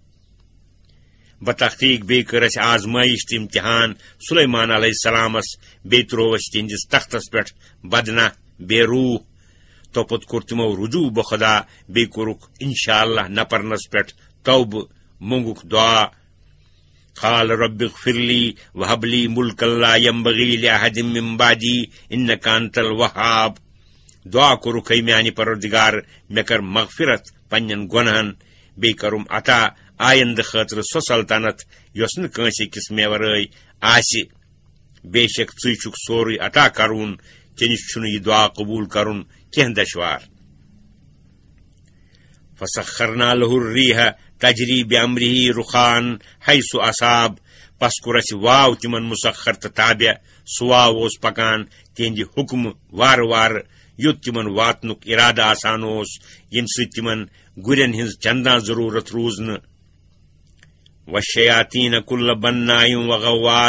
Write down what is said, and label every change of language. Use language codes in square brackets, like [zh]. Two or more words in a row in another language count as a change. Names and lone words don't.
[ks] بتحقیق بیٚیہِ کٔر اَسہِ آزمٲیش تہٕ امتحان سلیمان [ar] علیہ السلامس. [ks] بیٚیہِ ترٛوو اَسہِ تِہنٛدِس تختس پٮ۪ٹھ بدنہ بے روح. توپت کوٚر تِمو رجوع بہ خدا. بیٚیہِ کوٚرُکھ [ar] انشاءاللہ [ks] نہ پرنس پٮ۪ٹھ توبہٕ. مونگُکھ دعا. [ar] قال رب اغفر لي وهب لي ملكا لا ينبغي لأحد من بعدي إنك أنت الوهاب. [ks] دعا کوٚرُکھ میانہِ پروردگار مےٚ کر مغفرت پننٮ۪ن گۄنہن. بیٚیہِ کرُم عطا آیندٕ خٲطرٕ سۄ سلطنت یۄس نہٕ کٲنٛسہِ أکِس مےٚ ورٲے آسہِ. بے شک ژٕے چھُکھ سورُے عطا کرُن. ژےٚ نِش چھُنہٕ یہِ دعا قبوٗل کرُن کینٛہہ دشوار. [ar] فسخرنا له الريح تجری بأمره رخان حیث اصاب. [ks] پس کوٚر اَسہِ واو تمن مسخر تہٕ تابع. سُہ واو اوس پکان تہنٛدِ حکمہٕ وارٕ وارٕ یوٚت تمن واتنُک ارادٕ آسان اوس ییٚمہِ سۭتۍ تمن گُرٮ۪ن ہٕنٛز چندان ضروٗرت روٗز نہٕ. [ar] والشیاطین کل بناء وغواص.